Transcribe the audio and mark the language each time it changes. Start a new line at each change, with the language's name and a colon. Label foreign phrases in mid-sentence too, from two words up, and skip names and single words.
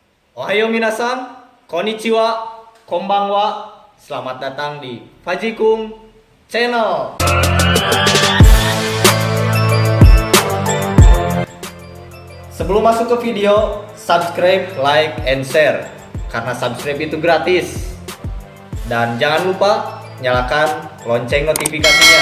Japanese: おはよう皆さん、こんにちは、こんばんは.
Indonesian: Selamat datang di Fajikung Channel. Sebelum masuk ke video, subscribe,
English: like, and share.
Indonesian: Karena subscribe itu gratis. Dan jangan lupa nyalakan lonceng notifikasinya.